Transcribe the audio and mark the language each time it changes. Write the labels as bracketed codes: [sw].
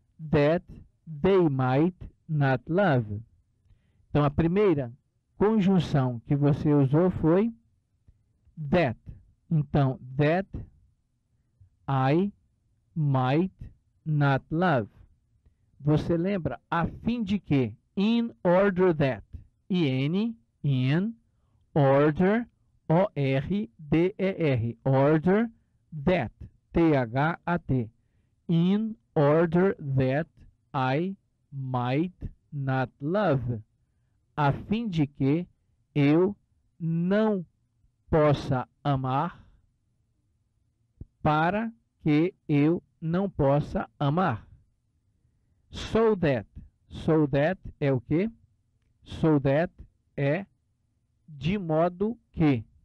[en] That they might not love. [pt] Então, a primeira conjunção que você usou foi that. Então, [en] that I might not love. [pt] Você lembra a fim de que? [en] In order that. In, order, O-R-D-E-R. Order that. T-H-A-T. In order that I might not love. [pt] A fim de que eu não possa amar, para que eu não possa amar. [en] So that. So that [pt] é o quê? So that é de modo que.